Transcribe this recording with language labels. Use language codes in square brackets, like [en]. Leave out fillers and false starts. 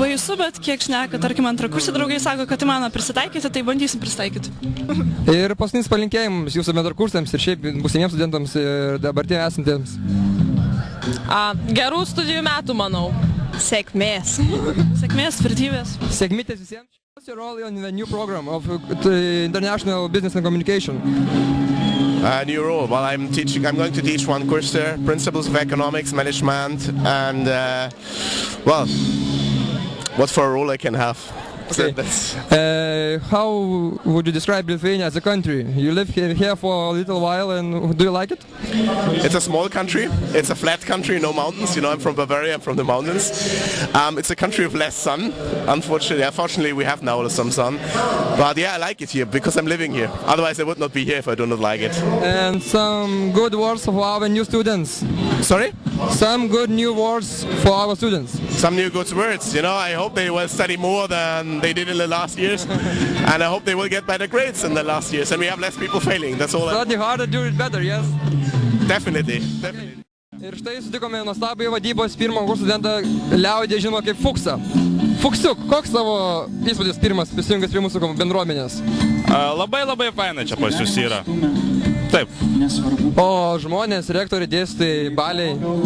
[lt] Baisu, bet kiek šneka, tarkim, antrakursį draugai sako, kad įmanoma prisitaikyti, tai bandysim prisitaikyti. Ir paskutinis palinkėjimus jūsų bendrakursams ir šiaip būsimiems studentams ir dabartiniams esantiems. Gerų studijų metų, manau. Sėkmės. Sėkmės, tvirtybės. Sėkmės visiems. [en] What's your role in the new program of International Business and Communication? New role. Well, I'm going to teach one course there, Principles of Economics, Management, and well, what for a role I can have. Okay. How would you describe Lithuania as a country? You live here for a little while, and do you like it? It's a small country. It's a flat country, no mountains. You know, I'm from Bavaria, I'm from the mountains. It's a country of less sun. Unfortunately, we have now some sun. But yeah, I like it here because I'm living here. Otherwise, I would not be here if I do not like it. And some good words for our new students. Sorry? Some good new words for our students. Some new good words. You know, I hope they will study more than they did in the last years, and I hope they will get better grades in the last years, and we have less people failing. That's all. Study harder, do it better, yes? Definitely. [lt] Ir štai sutikome nuostabųjį vadybos pirmo kurso studentą liaudyje žino kaip Fuksą. Fuksiuk, koks tavo įspūdis pirmas prisijungęs prie mūsų bendruomenės? Labai faina čia pas jūs yra. Taip. O žmonės, rektoriai, dėstytojai, baliai?